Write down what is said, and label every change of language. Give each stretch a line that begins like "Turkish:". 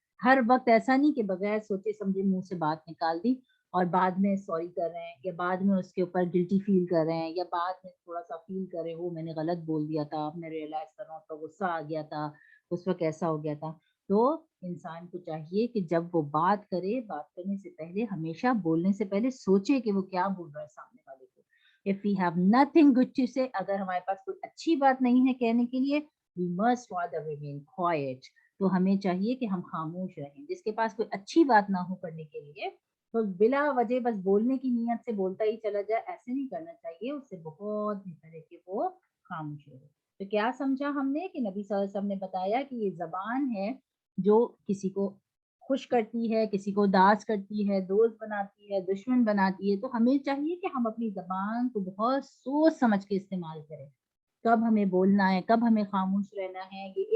Hindi: हर वक्त ऐसा नहीं कि बगैर सोचे समझे मुंह से बात निकाल दी और बाद में सॉरी कर रहे हैं या बाद में उसके ऊपर गिल्टी फील कर रहे हैं या बाद में थोड़ा सा फील कर रहे हैं वो मैंने गलत बोल दिया था, अब मैं रियलाइज कर रहा हूँ तो गुस्सा आ गया था, उस वक्त ऐसा हो गया था। तो इंसान को चाहिए कि जब वो बात करे, बात करने से पहले हमेशा बोलने से पहले सोचे कि वो क्या बोल रहा है सामने वाले को।
English: If we have nothing good to say,
Hindi: अगर हमारे पास कोई अच्छी बात नहीं है कहने के लिए,
English: we must rather remain quiet.
Hindi: तो हमें चाहिए कि हम खामोश रहें। जिसके पास कोई अच्छी बात ना हो करने के लिए तो बिला वजह बस बोलने की नीयत से बोलता ही चला जाए, ऐसे नहीं करना चाहिए। उससे बहुत बेहतर है कि वो खामोश रहे। तो क्या समझा हमने कि नबी सल्लल्लाहु अलैहि वसल्लम ने बताया कि ये जबान है जो किसी को खुश करती है, किसी को उदास करती है, दोस्त बनाती है, दुश्मन बनाती है। तो हमें चाहिए कि हम अपनी जबान को बहुत सोच समझ के इस्तेमाल करें, कब हमें बोलना है, कब हमें खामोश रहना है।